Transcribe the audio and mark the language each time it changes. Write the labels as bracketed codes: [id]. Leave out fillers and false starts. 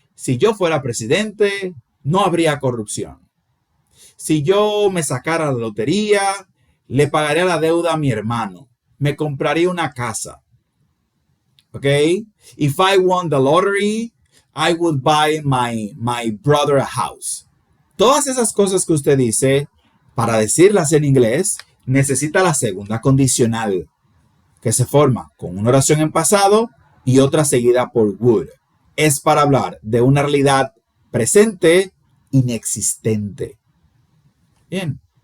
[es] Si yo fuera presidente, no habría corrupción. Si yo me sacara la lotería, le pagaría la deuda a mi hermano. Me compraría una casa. ¿Ok? [en] If I won the lottery, I would buy my brother a house. [es] Todas esas cosas que usted dice, para decirlas en inglés, necesita la segunda condicional, que se forma con una oración en pasado y otra seguida por would. Es para hablar de una realidad presente inexistente. Bien.